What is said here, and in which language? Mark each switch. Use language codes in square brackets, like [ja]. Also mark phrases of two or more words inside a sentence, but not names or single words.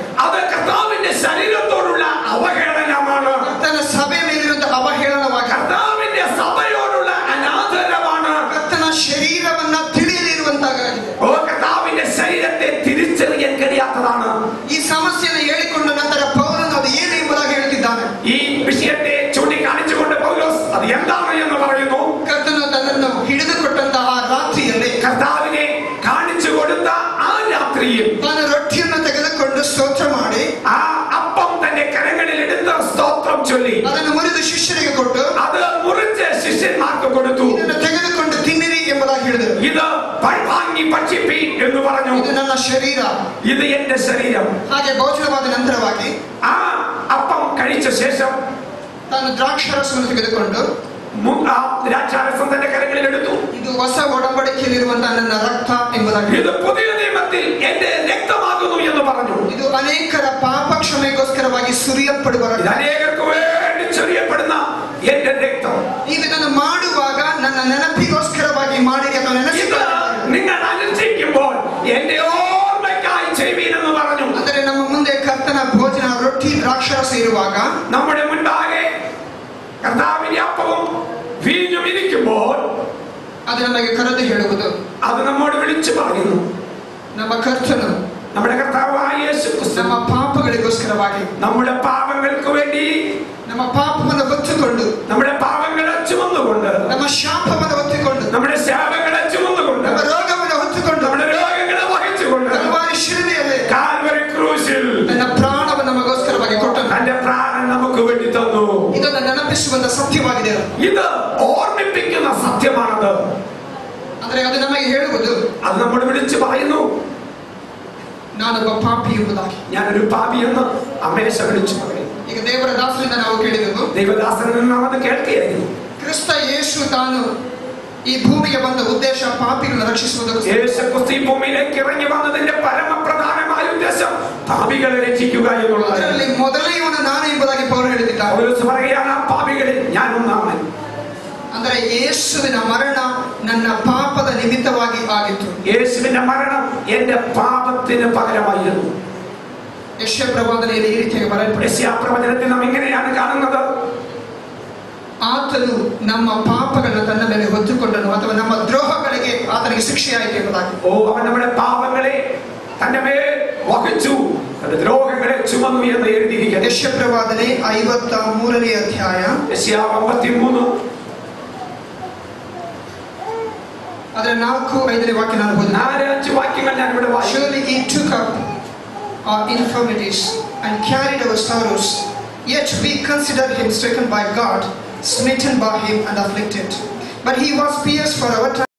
[ml] അത് കർത്താവിന്റെ ശരീരത്തോടുള്ള അവഹേളനമാണ്. [kn] ಕರ್ತನ ಸಭೆ ಮೇಲಿರುವಂತಹ ಅವಹೇಳನವಾಗಿದೆ. [ml] കർത്താവിന്റെ സഭയോടുള്ള അനാദരവാണ്. [kn] ಕರ್ತನ ಶರೀರವನ್ನ ತಿಳಿಯದಿರುವಂತಾಗಿದೆ. [ml] കർത്താവിന്റെ ശരീരത്തെ തിരിച്ചറിയാൻ കഴിയാത്തതാണ്. [kn] ಈ ಸಮಸ್ಯೆಯನ್ನು ಹೇಳಿಕೊಂಡ ನಂತರ ಪೌಲನು ಅದು ಏನು ಎಂಬುದಾಗಿ ಹೇಳ್ತಿದ್ದಾನೆ. [ml] ഈ വിഷയത്തെ ചൂണ്ടിക്കാണിച്ചുകൊണ്ട് പൗലോസ് അത് എന്താണ് എന്ന് പറയുന്നു. [kn] ಕರ್ತನು ತನ್ನನ್ನು ಹಿಡಿದುಕೊಟ್ಟಂತಹ ರಾತ್ರಿಯಲ್ಲಿ, [ml] കർത്താവിനെ കാണിച്ചു കൊടുത്ത ആ രാത്രിയിൽ [kn] ತಾನು ರೊಟ್ಟಿಯನ್ನು ತೆಗೆದುಕೊಂಡು ಸ್ತೋತ್ರ ಮಾಡಿ [ml] ആ അപ്പം തന്റെ കരങ്ങളിൽ എടുത്ത് സ്തോത്രം ചൊല്ലി [kn] ಅದನ್ನು ಮುರಿದು ಶಿಷ್ಯರಿಗೆ ಕೊಟ್ಟು [ml] അത് മുറിച്ച് ശിഷ്യന്മാർക്ക് കൊടുത്തു. [kn] ಇದನ್ನು ತೆಗೆದುಕೊಂಡು ತಿನ್ನಿರಿ ಎಂಬುದಾಗಿ ಹೇಳಿದರು. [ml] ഇത് വാങ്ങി ഭക്ഷിപ്പീൻ എന്ന് പറഞ്ഞു. [kn] ಇದು ನನ್ನ ಶರೀರ, [ml] ഇത് എന്റെ ശരീരം. [kn] ಹಾಗೆ ಭೋಜನವಾದ ನಂತರವಾಗಿ [ml] ആ അപ്പം കഴിച്ച ശേഷം [kn] ತಾನು ದ್ರಾಕ್ಷಾರಸವನ್ನು ತೆಗೆದುಕೊಂಡು [ml] ദ്രാക്ഷാരസം തന്റെ കരങ്ങളിൽ എടുത്തു. [kn] ಇದು ಹೊಸ ಒಡಂಬಡಿಕೆಯಲ್ಲಿರುವಂತಹ ನನ್ನ ರಕ್ತ ಎಂಬುದಾಗಿ, [ml] ഇത് പുതിയ നിയമത്തിൽ എന്റെ രക്തമാകുന്നു എന്ന് പറഞ്ഞു. [kn] ಇದು ಅನೇಕರ ಪಾಪ ಕ್ಷಮೆಗೋಸ್ಕರವಾಗಿ ಸುರಿಯಲ್ಪಡುವ ರಕ್ತ. [ml] അനേകർക്ക് വേണ്ടി ചൊരിയപ്പെടുന്ന എന്റെ രക്തം. [kn] ನೀವು ಇದನ್ನು ಮಾಡುವಾಗ ನನ್ನ ನೆನಪಿಗೋಸ್ಕರವಾಗಿ ಮಾಡಿ ಅಥವಾ [ml] നിങ്ങൾ അനുഷ്ഠിക്കുമ്പോൾ എന്റെ ഓർമ്മയ്ക്കായി ചെയ്യുവീൻ എന്ന് പറഞ്ഞു. [kn] ಅಂದರೆ ನಮ್ಮ ಮುಂದೆ ಕರ್ತನ ಭೋಜನ ರೊಟ್ಟಿ ದ್ರಾಕ್ಷಾರಸ ಇರುವಾಗ, [ml] നമ്മുടെ മുൻപാകെ കർത്താവിന്റെ അപ്പവും വീഞ്ഞും ഇരിക്കുമ്പോൾ [kn] ಅದು ನಮಗೆ ಕರೆದು ಹೇಳುವುದು, [ml] അത് നമ്മോട് വിളിച്ചു പറയുന്നു, [kn] ನಮ್ಮ ಕರ್ತನು [ml] നമ്മുടെ കർത്താവായ യേശു ക്രിസ്തു [kn] ನಮ್ಮ ಪಾಪಗಳಿಗೋಸ್ಕರವಾಗಿ, [ml] നമ്മുടെ പാപങ്ങൾക്ക് വേണ്ടി [kn] ನಮ್ಮ ಪಾಪವನ್ನು ಹೊತ್ತುಕೊಂಡು, [ml] നമ്മുടെ പാപങ്ങളെ ചുമന്നുകൊണ്ട്, [kn] ನಮ್ಮ ಶಾಪವನ್ನು ಹೊತ್ತುಕೊಂಡು, [ml] നമ്മുടെ ശാപങ്ങളെ ചുമന്നുകൊണ്ട്, [kn] ನಮ್ಮ ರೋಗವನ್ನು ಹೊತ್ತುಕೊಂಡು, [ml] നമ്മുടെ രോഗങ്ങളെ വഹിച്ചുകൊണ്ട് [kn] ಕಲ್ವಾರಿ ಶಿಲುಬೆಯಲ್ಲಿ [ml] കാൽവരി ക്രൂശിൽ [kn] ನನ್ನ ಪ್ರಾಣವನ್ನು ನಮಗೋಸ್ಕರವಾಗಿ ಕೊಟ್ಟನು. [ml] തന്റെ പ്രാണൻ നമുക്ക് വേണ്ടി തന്നു. [kn] ಇದನ್ನು ನೆನಪಿಸುವಂತ ಸತ್ಯವಾಗಿದೆ. [ml] ഇത് ഓർമ്മിപ്പിക്കുന്ന സത്യമാണത്. [kn] ಅಂದ್ರೆ ಅದು ನಮಗೆ ಹೇಳುವುದು, [ml] അത് നമ്മൾ വിളിച്ചു പറയുന്നു, [kn] ನಾನೊಬ್ಬ ಪಾಪಿ ಎಂಬುದಾಗಿ. [ml] ഞാനൊരു പാപി എന്ന് അമേശ വിളിച്ചു പറയുന്നു. [kn] ಈಗ ದೇವರ ದಾಸರಿಂದ ನಾವು ಕೇಳಿದೆವು, [ml] ദൈവദാസനിൽ നാം അത് കേൾക്കുകയായിരുന്നു. [kn] ಕ್ರಿಸ್ತ ಯೇಸು ತಾನು ಈ ಭೂಮಿಗೆ ಬಂದ ಉದ್ದೇಶ ಪಾಪಿಗಳನ್ನು ರಕ್ಷಿಸುವುದಕ್ಕೆ. [ml] യേശു ക്രിസ്തു ഈ ഭൂമിയിലേക്ക് ഇറങ്ങി വന്നതിന്റെ പരമപ്രധാനമായ ഉദ്ദേശം പാപികളെ രക്ഷിക്കുക എന്നുള്ളതാണ്. [kn] ಅದರಲ್ಲಿ ಮೊದಲನೆಯವನು ನಾನು ಎಂಬುದಾಗಿ ಪೌಲನು ಹೇಳಿದ್ದಾನೆ. [ml] പൗലോസ് പറയുകയാണ്, ആ പാപികളിൽ ഞാൻ ഒന്നാമൻ. [kn] ಅಂದರೆ ಯೇಸುವಿನ ಮರಣ ನನ್ನ ಪಾಪದ ನಿಮಿತ್ತವಾಗಿ ಆಗಿತ್ತು. [ml] യേശുവിന്റെ മരണം എന്റെ പാപത്തിന് പകരമായിരുന്നു. [kn] ಯೆಶಯ ಪ್ರವಾದನೆಯಲ್ಲಿ ಈ ರೀತಿಯಾಗಿ ಬರೆಯಲ್ಪಟ್ಟಿದೆ. [ml] യെശയ്യാ പ്രവചനത്തിൽ നാം ഇങ്ങനെയാണ് കാണുന്നത്, [kn] ಆತನು ನಮ್ಮ ಪಾಪಗಳನ್ನು ತನ್ನ ಮೇಲೆ ಹೊತ್ತುಕೊಂಡನು, ಅಥವಾ ನಮ್ಮ ದ್ರೋಹಗಳಿಗೆ ಆತನಿಗೆ ಶಿಕ್ಷೆಯಾಯಿತು ಎಂಬುದಾಗಿ. [ml] അവൻ നമ്മുടെ പാപങ്ങളെ തന്റെ മേൽ വഹിച്ചു, തന്റെ ദ്രോഹങ്ങളെ ചുമന്നു എന്ന് എഴുതിയിരിക്കുന്നു. [kn] ಯೆಶಯ ಪ್ರವಾದನೆ 53ನೇ ಅಧ್ಯಾಯ, [ml] യെശയ്യാ 53 [kn] ಅದರ 4-5ನೇ ವಾಕ್ಯ ನಾನು ಓದುತ್ತೇನೆ. [ml] 4-5 ವಾಕ್ಯങ്ങൾ ഞാൻ ഇവിടെ വായിച്ചു. [en] Surely he took up our infirmities and carried our sorrows, yet we consider him stricken by God, smitten by him and afflicted. But he was pierced for our